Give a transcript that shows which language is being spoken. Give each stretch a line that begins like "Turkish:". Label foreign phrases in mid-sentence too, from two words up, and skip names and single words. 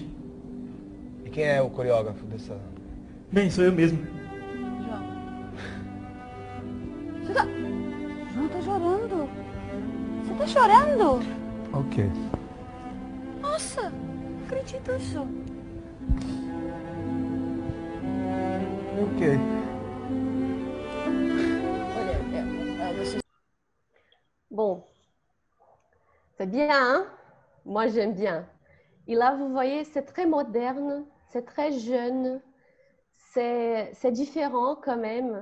Portuguese: E quem é o coreógrafo dessa... Bem, sou eu mesmo. João tá chorando. Você tá chorando? Ok. Nossa, não acredito nisso. Ok.
French: Bon, c'est bien, hein? Moi, j'aime bien. Et là, vous voyez, c'est très moderne, c'est très jeune, c'est différent quand même.